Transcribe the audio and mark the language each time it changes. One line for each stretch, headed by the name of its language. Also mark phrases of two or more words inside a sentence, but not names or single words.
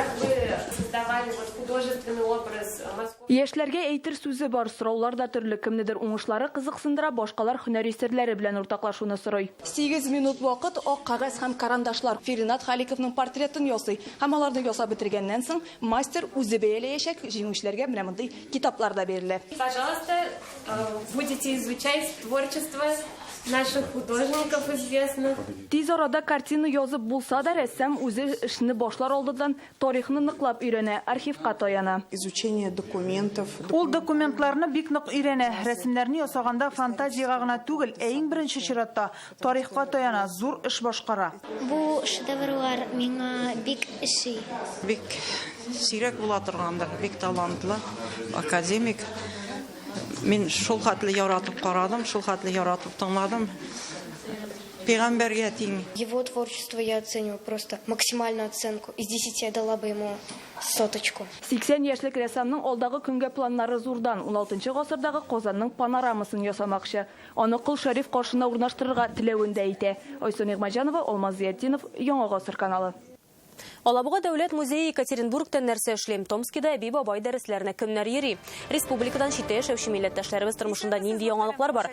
Tatar: Яшьләргә әйтер сүзе бар, сораулар да төрле, кемнедер уңышлары кызыксындыра, башкалар һөнәри серләре белән уртаклашуны сорый. 8 минут вакыт ак кагаз һәм карандашлар. Фиринат Халиковның портретын ясый. Һәм аларны ясап бетергәннән соң мастер үзе бәяләячәк, җиңүчеләргә менә мондый китаплар да бирелә.
Russian: Пожалуйста, будете изучать творчество наших художников известных.
Tatar: Тиз арада картина язып булса да, рәссам үзе эшне башлар алдыдан тарихны ныклап өйрәнә, архивка таяна.
Russian: Изучение документов.
Tatar: Ул документларны бик нык өйрәнә. Рәсемнәрне ясаганда фантазиягә гына түгел, иң беренче чиратта тарихка таяна, зур эш башкара. Бу шедеврлар миңа бик иши. Бик сирәк була торгандыр, бик талантлы академик. Мин шул хәтле яратып карадым, шул хәтле яратып тыңладым. Пәйгамбәргә тиң.
Russian: Его творчество я оцениваю просто максимальную оценку. Из 10 я дала бы ему соточку.
Tatar: 80 яшьлек рәссамның алдагы көнгә планнары зурдан 16 гасырдагы Казанның панорамасын ясамакчы. Аны Кол Шәриф каршына урнаштырырга теләвен дә әйтә. Айсун Игмаҗанова, Алмаз Зиятдинов, Яңа Гасыр каналы. Алабуга дәүләт музее Екатеринбургтан нәрсә эшлим? Томскида Әби бабай дәресләренә кемнәр йөри? Республикадан читтә яшәүче милләттәшләребез тормышында нинди яңалыклар бар?